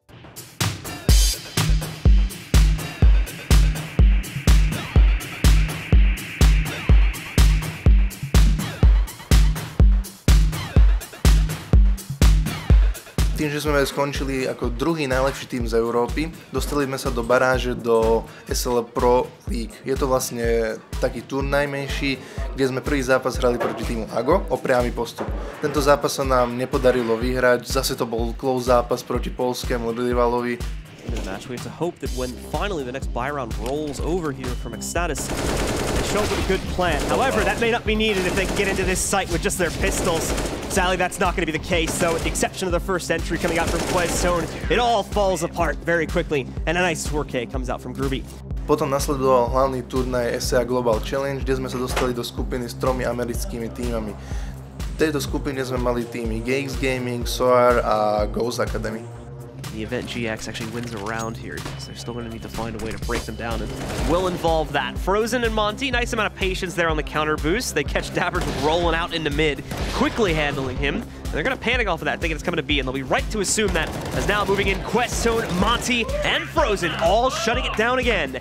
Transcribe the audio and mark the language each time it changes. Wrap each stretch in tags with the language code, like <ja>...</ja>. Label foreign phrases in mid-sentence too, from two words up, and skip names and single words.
<sk>Tým, že sme skončili ako druhý najlepší tým z Európy, dostali sme sa do baráže do SL Pro League. Je to vlastne taký turnaj menší, kde sme prvý zápas hrali proti týmu Ago o priamy postup. Tento zápas sa nám nepodarilo vyhrať, zase to bol close zápas proti poľskému rivalovi.</sk> <en>In the match, we have to hope that when finally the next buy round rolls over here from Ecstatis, they show up with a good plan. However, that may not be needed if they can get into this site with just their pistols. Sadly, that's not going to be the case, though, with the exception of the first entry coming out from Questone. It all falls apart very quickly, and a nice 4K comes out from Groovy.</en> <sk>Potom nasledoval hlavný turnaj SEA Global Challenge, kde sme sa dostali do skupiny s 3 americkými týmami. V tejto skupine sme mali týmy GX Gaming, SOAR a Ghost Academy.</sk> <en>The event GX actually wins a round here, so they're still going to need to find a way to break them down, and will involve that. Frozen and Monty, nice amount of patience there on the counter boost. They catch Dabbers rolling out into mid, quickly handling him, and they're going to panic off of that, thinking it's coming to B, and they'll be right to assume that, as now moving in Questone, Monty, and Frozen, all shutting it down again.</en>